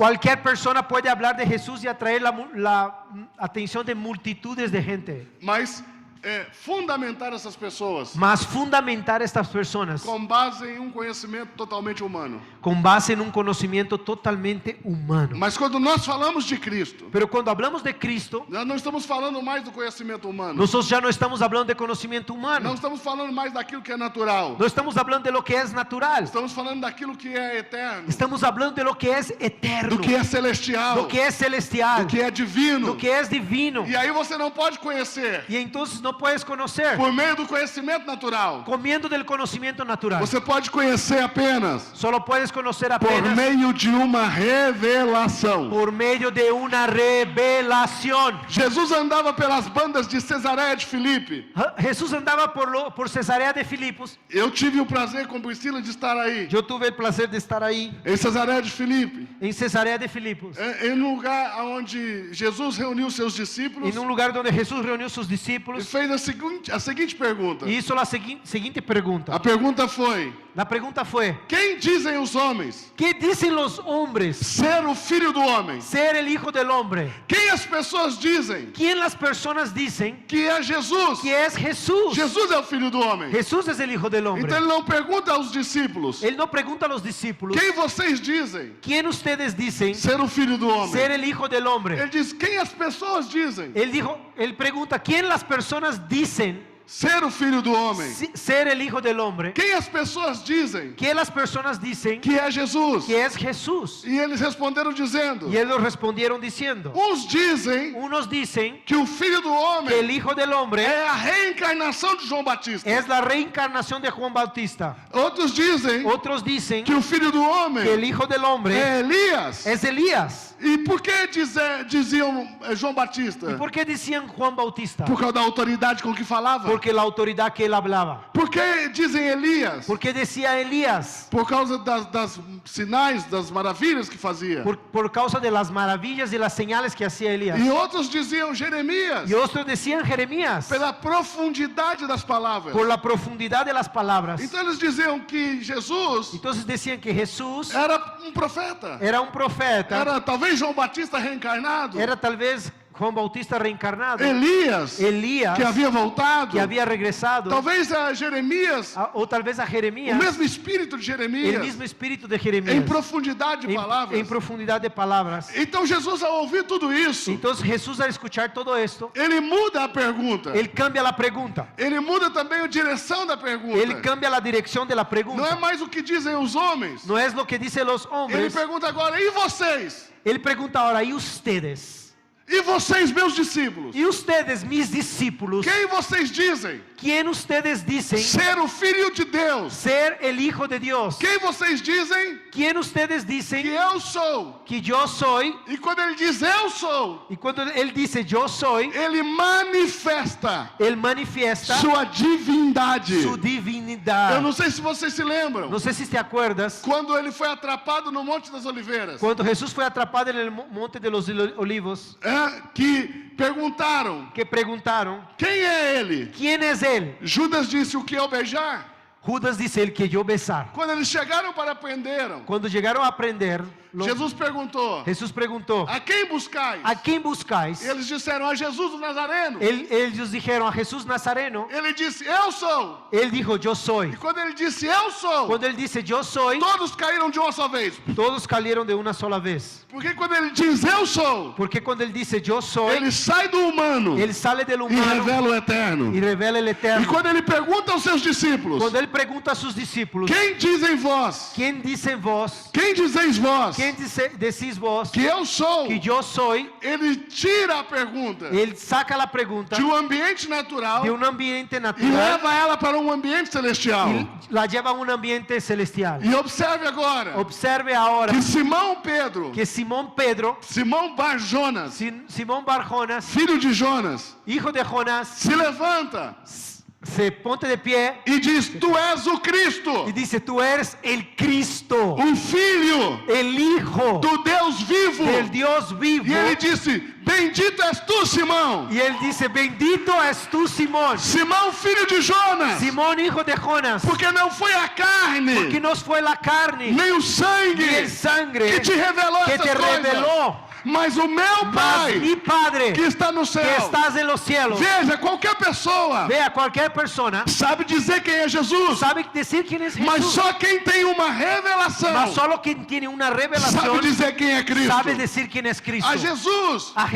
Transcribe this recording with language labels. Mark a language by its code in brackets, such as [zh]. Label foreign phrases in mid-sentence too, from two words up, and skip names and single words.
[es] Cualquier persona puede hablar de Jesús y atraer la atención de multitudes de gente. [pt] Mas fundamentar essas pessoas [es] Mas fundamentar estas personas [pt] com base em um conhecimento totalmente humano. [es] con base en un conocimiento totalmente humano. [pt] Mas quando nós falamos de Cristo, [es] Pero cuando hablamos de Cristo, [pt] nós não estamos falando mais do conhecimento humano. [es] nosotros ya no estamos hablando de conocimiento [pt] Não [es] humano. [pt] estamos falando mais daquilo que é natural. [es] No estamos hablando de lo que es natural. [pt] Estamos falando daquilo que é eterno, [es] Estamos hablando de lo que es eterno, [pt] do que é celestial, [es] lo que es celestial, [pt] do que é divino. [es] lo que es divino. [pt] E aí você não pode conhecer [es] Y entonces no puedes conocer [pt] por meio do conhecimento natural. [es] comiendo del conocimiento natural. [pt] Você pode conhecer apenas [es] Solo puedes conocer [pt] por apenas meio de uma revelação. [es] por medio de una revelación. [pt] Jesus andava pelas bandas de Cesareia de Filipe. [es] Jesús andaba por Cesarea de Filipos. [pt] Eu tive o prazer com Priscila de estar aí, [es] Yo tuve el placer de estar ahí [pt] em Cesareia de Filipe, [es] en Cesarea de Filipos, [pt] em um lugar onde Jesus reuniu seus discípulos [es] en un lugar donde Jesús reunió sus [pt] e [es] discípulos [pt] fez a seguinte pergunta. [es] y hizo la siguiente [pt] A [es] pregunta. [pt] pergunta foi: [es] La pregunta fue, [pt] quem dizem os homens [es] ¿qué dicen los hombres [pt] ser o filho do homem? [es] ser el Hijo del Hombre? [pt] Quem as pessoas dizem [es] ¿Quién las personas dicen [pt] que é Jesus? [es] que es Jesús? [pt] Jesus é o filho do homem. [es] Jesús es el Hijo del Hombre. [pt] Então ele não pergunta aos discípulos: [es] Él no pregunta a los discípulos, [pt] quem vocês dizem [es] ¿quién ustedes dicen [pt] ser o filho do homem? [es] ser el Hijo del Hombre? [pt] Ele diz: quem as pessoas dizem [es] Él pregunta, ¿quién las personas dicen [pt] ser o filho do homem? [es] ser el Hijo del Hombre? [pt] Quem as pessoas dizem [es] ¿Qué las personas dicen [pt] que é Jesus? [es] que es Jesús? [pt] E eles responderam dizendo: [es] Y ellos respondieron diciendo, [pt] uns dizem [es] unos dicen [pt] que o filho do [es] que el [pt] homem [es] Hijo del Hombre [pt] é a reencarnação de João Batista. [es] es la reencarnación de Juan Bautista. [pt] Outros dizem [es] Otros dicen [pt] que o filho do homem [es] que el Hijo del Hombre [pt] é Elias. [es] es Elías. [pt] E por que diziam João Batista? [es] ¿Y por qué decían Juan Bautista? [pt] Por causa da autoridade com que falava. [es] porque la autoridad que él hablaba. [pt] Por que dizem Elias? [es] Porque decía Elías, [pt] Por causa das sinais, das maravilhas que fazia. [es] por causa de las maravillas y las señales que hacía Elías. [pt] E outros diziam Jeremias, [es] Y otros decían Jeremías, [pt] pela profundidade das palavras. [es] por la profundidad de las palabras. [pt] Então eles diziam que Jesus [es] Entonces decían que Jesús [pt] era um profeta. [es] era un profeta, [pt] Era talvez João Batista reencarnado. [es] era tal vez Juan Bautista reencarnado, [pt] Elías, [es] Elías, [pt] que havia voltado. [es] que había regresado, [pt] Talvez a Jeremias, [es] o tal vez a [pt] o [es] Jeremías, [pt] mesmo espírito de [es] el [pt] Jeremias, [es] mismo espíritu de [pt] em [es] Jeremías, [pt] profundidade de palavras. [es] en profundidad de palabras. [pt] Então Jesus, ao ouvir tudo isso, [es] Entonces Jesús, al escuchar todo esto, [pt] ele muda a pergunta. [es] él cambia la pregunta, [pt] Ele muda também a direção da pergunta. [es] él cambia la dirección de la [pt] Não é [es] pregunta. [pt] mais o que dizem os homens. [es] No es lo que dicen los [pt] Ele [es] hombres. [pt] pergunta agora, e vocês? [es] Él pregunta ahora, ¿y ustedes? [pt] E vocês, meus discípulos? [es] ¿Y ustedes, mis discípulos? [pt] Quem vocês dizem [es] ¿Quién ustedes dicen [pt] ser o Filho de Deus? [es] ser el Hijo de Dios? [pt] Quem vocês dizem [es] ¿Quién ustedes [pt] que [es] dicen [pt] eu sou? [es] que yo soy? [pt] E quando ele diz eu sou, [es] Y cuando él dice yo soy, [pt] ele manifesta [es] él manifiesta [pt] sua divindade. [es] su divinidad. [pt] Eu não sei se vocês se lembram. [es] No sé si te acuerdas, [pt] Quando ele foi atrapado no Monte das Oliveiras, [es] cuando Jesús fue atrapado en el monte de los olivos, [pt] que perguntaram, [es] que preguntaron, [pt] quem é ele? [es] ¿quién es él? [pt] Judas disse, o que é o beijar? [es] Judas dice, el que yo besar. [pt] Quando eles chegaram para prenderam, [es] Cuando llegaron a prender, [pt] Jesus perguntou, [es] Jesús preguntó, [pt] a quem buscais? [es] ¿a quién buscáis? [pt] Eles disseram, a Jesus o Nazareno. [es] Ellos dijeron a Jesús Nazareno. [pt] Ele disse, eu sou. [es] Él dijo, yo soy. [pt] E quando ele disse, eu sou, [es] Cuando él dice, yo soy, [pt] todos caíram de uma só vez. [es] todos cayeron de una sola vez. [pt] Porque quando ele diz, eu sou, [es] Porque cuando él dice, yo soy, [pt] ele sai do humano [es] él sale del [pt] e [es] humano [pt] revela o eterno. [es] y revela el [pt] E [es] eterno. [pt] quando ele pergunta aos seus discípulos, [es] Cuando él pregunta a sus discípulos, [pt] quem dizem vós? [es] ¿quién dicen vos? [pt] Quem dizeis vós? [es] ¿Quién decís vos [pt] Que eu sou. [es] que yo soy? [pt] Ele tira a pergunta [es] Él saca la pregunta [pt] de um ambiente natural [es] de un ambiente [pt] e [es] natural [pt] leva ela para um ambiente celestial. [es] y la lleva a un ambiente celestial. [pt] E observe agora [es] Observe ahora [pt] que Simão Pedro, [es] que Simón Pedro, [pt] Simão Bar Jonas, [es] Simón Bar Jonas, [pt] filho de Jonas, [es] hijo de Jonás, [pt] se levanta [es] se ponte de pie [pt] e diz: Tu és o Cristo, [es] y dice, tú eres el Cristo, [pt] o Filho [es] el Hijo [pt] do Deus vivo. [es] del Dios vivo. [pt] E ele disse: Bendito és tu, Simão. [es] Y él dice, bendito es tú, Simón, [pt] Simão, filho de Jonas, [es] Simón, hijo de Jonás, [pt] porque não foi a [es] porque [pt] carne, [es] no fue la carne [pt] nem o [es] ni [pt] sangue [es] el sangre [pt] que te revelou [es] que [pt] essas [es] te [pt] coisas, [es] reveló, [pt] mas o meu [es] mas [pt] Pai [es] mi Padre [pt] que está no [es] que [pt] céu. [es] estás en los cielos. [pt] Veja, qualquer pessoa [es] Vea, cualquier persona [pt] sabe dizer quem é Jesus, [es] sabe decir quién es [pt] mas [es] Jesús, [pt] só quem tem uma revelação [es] mas solo quien tiene una [pt] sabe [es] revelación [pt] dizer quem é Cristo. [es] sabe decir quién es Cristo. [pt] A Jesus, [es] A